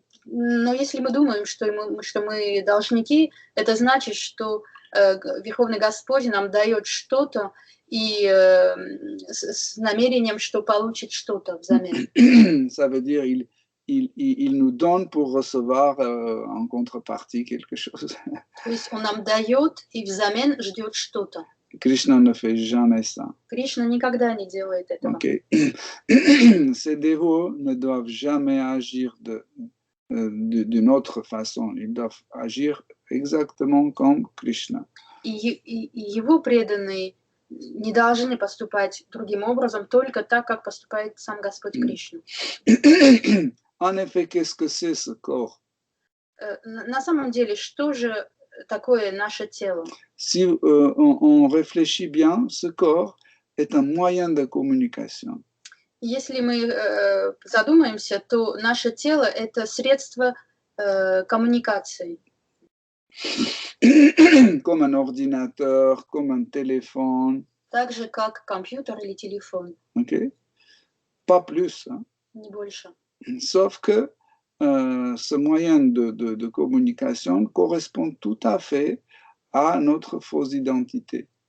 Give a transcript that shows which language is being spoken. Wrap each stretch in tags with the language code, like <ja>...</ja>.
<ru>Но если мы думаем, что мы должники, это значит, что Верховный Господь нам дает что-то и с намерением, что получит что-то взамен.</ru> <fr>Ça veut dire il nous donne pour recevoir en contrepartie quelque chose.</fr> <ru>То есть он нам дает и взамен ждет что-то.</ru> <fr>Krishna ne fait jamais ça.</fr> <ru>Кришна никогда не делает этого. Okay.</ru> <fr>Ces dévots ne doivent jamais agir d'une autre façon. Ils doivent agir exactement comme Krishna.</fr> <ru>И его преданные не должны поступать другим образом, только так, как поступает сам Господь Кришна.</ru> <fr>En effet, qu'est-ce que c'est ce corps?</fr> <ru>На самом деле, что же такое наше тело?</ru> <fr>Si on réfléchit bien, ce corps est un moyen de communication.</fr> <ru>Если мы задумаемся, то наше тело – это средство коммуникации.</ru> <fr>Comme un ordinateur, comme un téléphone.</fr> <ru>Так же, как компьютер или телефон.</ru> <fr>Okay? Pas plus. Hein?</fr> <ru>Не больше.</ru> <fr>Sauf que ce moyen de communication correspond tout à fait à notre fausse identité.</fr>